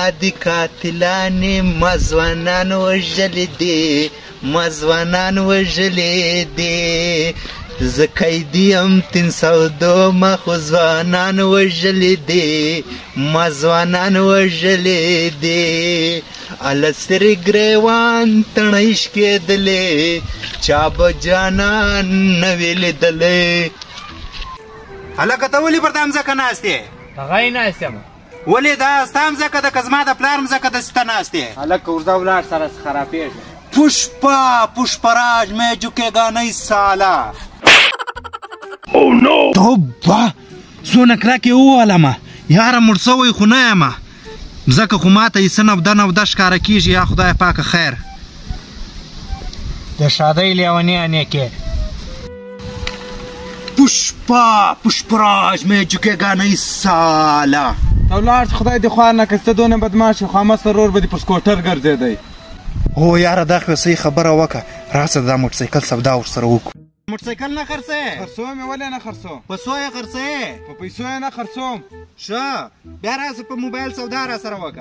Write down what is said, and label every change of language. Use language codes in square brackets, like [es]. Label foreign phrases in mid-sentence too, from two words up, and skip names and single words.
[ps] دي قاتلانې ما ځوانان وژلې دي ما ځوانان وژلې دي زه قیدي یم 302 ما خو ځوانان وژلې دي ما ځوانان وژلې دي اله سرې ګریوان تڼۍ شکېدلې چا به جانان نه وي لیدلی هلکه ته ولې پر دا مځکه ناست یې هغه یې ناست یم ولې دا ستا مځکه ده که زما د پلار مځکه داسې ته ناست یې هلکه ورځه ولاړ سره خرابېږي [hi] पुष्पराज में झुकेगा नहीं साला [ps] توبه څونه کلکې ووالمه یاره مړ سوی خو نه یمه مځکه خو ماته یې څه نوده ښکاره کېږي یا خدای پاکه خیر د شادۍ لیونیانې کې [hi] पुष्पराज में झुकेगा नहीं साला [ps] ته ولاړ خدای دې خوار نه کړي ته دونه بدماش یې خامه سرور به دې په سکوټر ګرځېدی هو یاره دا خو صحیح خبره وکړه راسه دا موټرسایکل سودا ورسره وکړو موټرسایکل نه خرڅوې خرڅوم یې ولې نه خرڅوم په څو یې خرڅوې په پیسو یې نه خرڅوم ښه بیا راسه په موبایل سودا راسره وکړه